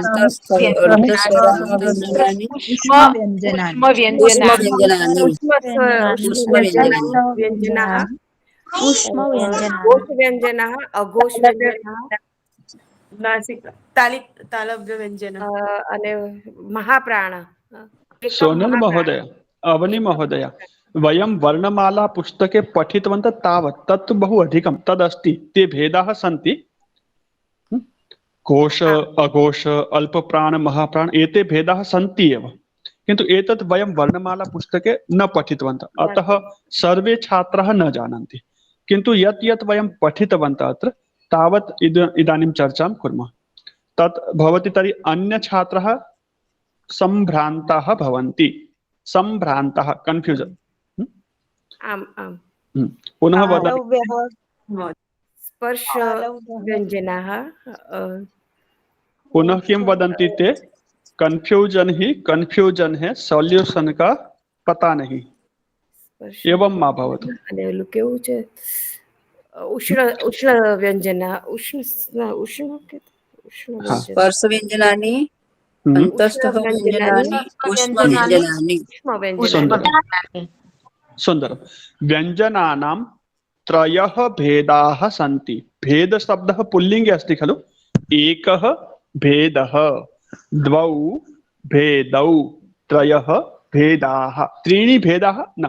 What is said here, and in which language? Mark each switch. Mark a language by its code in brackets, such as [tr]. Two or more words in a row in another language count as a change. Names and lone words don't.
[sa] व्यञ्जनानि उष्मव्यञ्जनानि व्यञ्जनाः उष्मव्यञ्जनानि घोषव्यञ्जनः अघोषव्यञ्जनः तालव्यञ्जनः [gu] અને મહાપ્રાણ [sa] सोनल महोदय, अवनी महोदय, वयं वर्णमाला पुस्तके पठितवन्तः तावत् तत् बहु अधिकं तदस्ति। ते भेदाः सन्ति, घोष अघोष अल्पप्राण महाप्राण, एते भेदाः सन्ति एव, किन्तु एतत् वयं वर्णमाला पुस्तके न पठितवन्तः, अतः सर्वे छात्राः न जानन्ति। किन्तु यत् यत् वयं पठितवन्तः अत्र तावत् इदानीं चर्चां कुर्मः। तत् भवति तर्हि अन्य छात्राः सम्भ्रान्ताः भवन्ति, सम्भ्रान्तः कन्फ्यूजन। [gu] આમ આમ [sa] पुनः वदामि, स्पर्श व्यंजनाः पुनः किं वदन्ति ते? [hi] कन्फ्यूजन ही कन्फ्यूजन है, सॉल्यूशन का पता नहीं। [gu] સ્પર્શ [sa] एवं मा भवतु। [gu] અને ઓલું કેવું છે ઉષ્ણ ઉષ્ણ વ્યંજન ઉષ્ણ ઉષ્ણ ઉષ્ણ हाँ। વ્યંજન [sa] स्पर्शव्यञ्जनानि हम्म, अन्तःस्थव्यञ्जनानि उष्मव्यञ्जनानि [gu] ઉષ્મ વ્યંજન [sa] सुन्दरं सुन्दरं। व्यञ्जनानां त्रयः भेदाः सन्ति। भेद शब्दः पुल्लिङ्गे अस्ति खलु? एकः भेदः, द्वौ भेदौ, त्रयः भेदाः, त्रीणि भेदाः न।